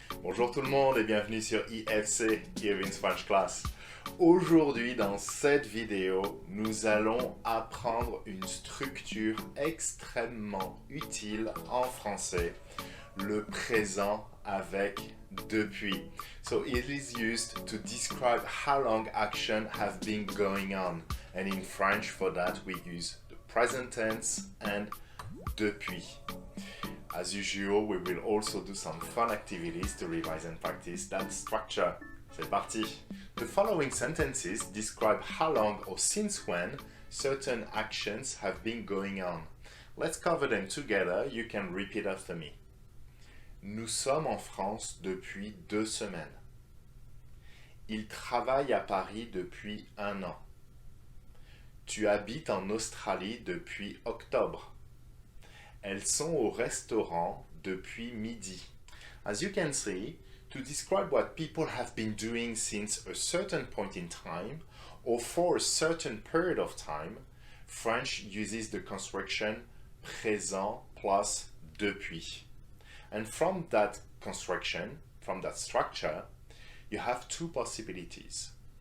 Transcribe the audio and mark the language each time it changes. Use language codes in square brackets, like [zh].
[fr] Bonjour tout le monde et bienvenue sur IFC, Kevin's French Class. Aujourd'hui, dans cette vidéo, nous allons apprendre une structure extrêmement utile en français, le présent avec depuis. [en] So it is used to describe how long action have been going on. And in French, for that, we use the present tense and depuis. As usual, we will also do some fun activities to revise and practice that structure. [fr] C'est parti! [en] The following sentences describe how long or since when certain actions have been going on. Let's cover them together. You can repeat after me. [fr] Nous sommes en France depuis 2 semaines. Il travaille à Paris depuis 1 an. Tu habites en Australie depuis octobre. Elles sont au restaurant depuis midi. [en] As you can see, to describe what people have been doing since a certain point in time or for a certain period of time, French uses the construction présent plus depuis. And from that construction, from that structure, you have 2 possibilities.